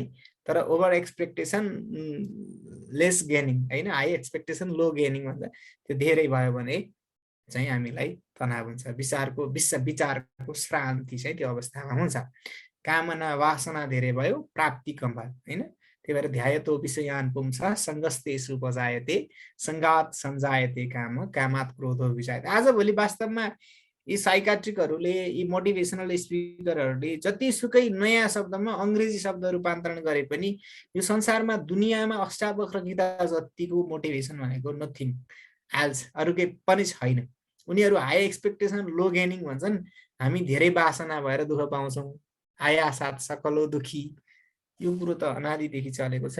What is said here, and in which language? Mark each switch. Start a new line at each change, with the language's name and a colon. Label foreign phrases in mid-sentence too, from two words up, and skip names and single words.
Nepali: तर
English: over expectation less gaining
Nepali: होइन,
English: high expectation low gaining
Nepali: भन्छ। त्यो धेरै भयो भने चाहिँ हामीलाई तनाव हुन्छ, विचारको श्रान्ति चाहिँ त्यो अवस्थामा हुन्छ। कामना वासना धेरै भयो, प्राप्ति कम भयो होइन।
Sanskrit: त्यही भएर ध्यायतो विषयान् पुंसा सङ्गस्तेषु उपजायते सङ्गात सञ्जायते काम कामात् क्रोधो विजायते।
Nepali: आजभोलि वास्तवमा यी साइकाट्रिकहरूले, यी मोटिभेसनल स्पिकरहरूले जतिसुकै नयाँ शब्दमा अङ्ग्रेजी शब्द रूपान्तरण गरे पनि यो संसारमा दुनियाँमा अष्टावक्र गीता जतिको मोटिभेसन भनेको
English: nothing else,
Nepali: अरू केही पनि छैन। उनीहरू
English: high expectation low gaining
Nepali: भन्छन्। हामी धेरै वासना भएर दुःख पाउँछौँ, आया साथ सकलो दुखी, यो कुरो त अनादिदेखि चलेको छ।